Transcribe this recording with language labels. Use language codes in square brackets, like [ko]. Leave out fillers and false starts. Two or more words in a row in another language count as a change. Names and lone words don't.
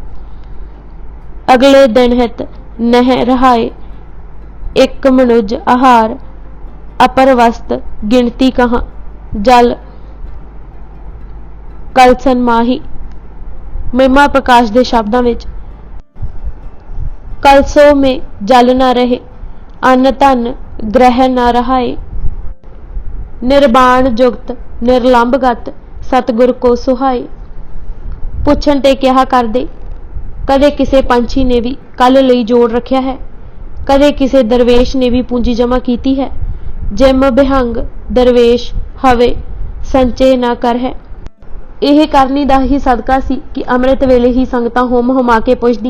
[pa] ਅਗਲੇ ਦਿਨ ਹਿਤ ਨਹਿ ਰਹਾਏ ਇੱਕ ਮਨੁਜ ਆਹਾਰ। ਅਪਰ ਵਸਤ ਗਿਣਤੀ ਕਹਾਂ ਜਲ ਕਲਸਨ ਮਾਹੀ। ਮਹਿਮਾ ਪ੍ਰਕਾਸ਼ ਦੇ ਸ਼ਬਦਾਂ ਵਿੱਚ [hi] ਕਲਸੋ में जल न रहे, अन्न धन ग्रह न रहाए। निर्बाण जुगत निर्लंबगत सतगुर को सुहाए। [pa] ਪੁੱਛਣ ਤੇ ਕਿਹਾ ਕਰਦੇ, ਕਦੇ ਕਿਸੇ ਪੰਛੀ ਨੇ ਵੀ ਕੱਲ ਲਈ ਜੋੜ ਰੱਖਿਆ ਹੈ, ਕਦੇ ਕਿਸੇ ਦਰਵੇਸ਼ ਨੇ ਵੀ ਪੂੰਜੀ ਜਮ੍ਹਾਂ ਕੀਤੀ ਹੈ। ਜਿਮ ਬਿਹੰਗ ਦਰਵੇਸ਼ ਹਵੇ ਸੰਚੇ ਨਾ ਕਰ ਹੈ। ਇਹ ਕਰਨੀ ਦਾ ਹੀ ਸਦਕਾ ਸੀ ਕਿ ਅੰਮ੍ਰਿਤ ਵੇਲੇ ਹੀ ਸੰਗਤਾਂ ਹੋਮ ਹੁਮਾ ਕੇ ਪੁੱਛਦੀਆਂ।